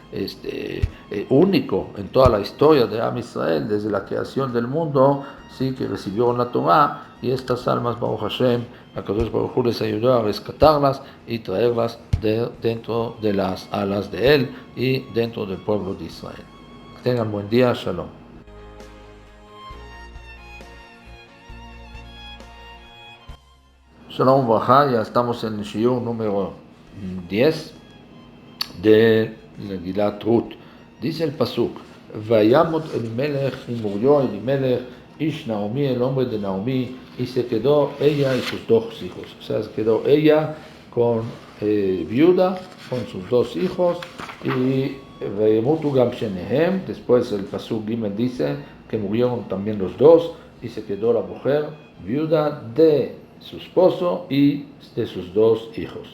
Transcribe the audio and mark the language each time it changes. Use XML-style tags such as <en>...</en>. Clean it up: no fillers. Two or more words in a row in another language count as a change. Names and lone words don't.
<es>único en toda la historia de</es> <he>עם ישראל,</he> <es>desde la creación del mundo, sí, que recibieron la Torah, y estas almas,</es> <he>ברוך השם, הקדוש ברוך הוא</he> <es>les ayudó a rescatarlas y traerlas dentro de las alas de Él y dentro del pueblo de Israel. Que tengan buen día, Shalom. Shalom Baja, ya estamos en el shiur número 10 de la Gilat Ruth. Dice el pasuk:</es> <he>וימת אלימלך,</he> <es>y murió Elimelech,</es> <he>איש נעמי,</he> <es>el hombre de Naomi, y se quedó ella y sus dos hijos. O sea, se quedó ella con viuda, con sus dos hijos, y</es> <he>וימותו גם שניהם.</he> <es>Después el</es> <he>פסוק גימל</he> <es>dice que murieron también los dos, y se quedó la mujer viuda de su esposo y de sus dos hijos.</es>